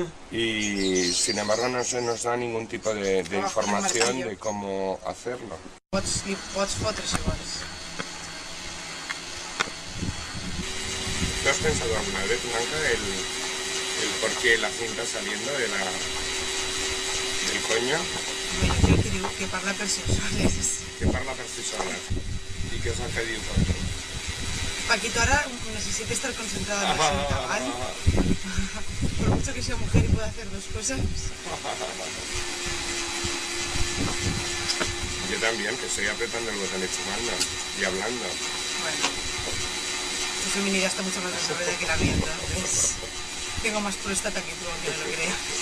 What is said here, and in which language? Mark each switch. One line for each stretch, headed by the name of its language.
Spanish: Y sin embargo no se nos da ningún tipo de información de cómo hacerlo.
Catalan: Pots fotre si vols.
Spanish: ¿Tú has pensado alguna vez, Blanca, el por qué la cinta saliendo del coño?
Catalan: Bueno, jo crec que diu que parla per si soles. Que parla per si sola. I què és el que diu Paquito?
Spanish: Paquito ahora necesita estar concentrada en la cinta, ¿vale? Por mucho que sea mujer y pueda hacer dos cosas. Yo también, que estoy apretando el botón y fumando y hablando. Bueno, tu feminidad está mucho más desarrollada que la mía, entonces tengo más próstata que tú, aunque no lo creas.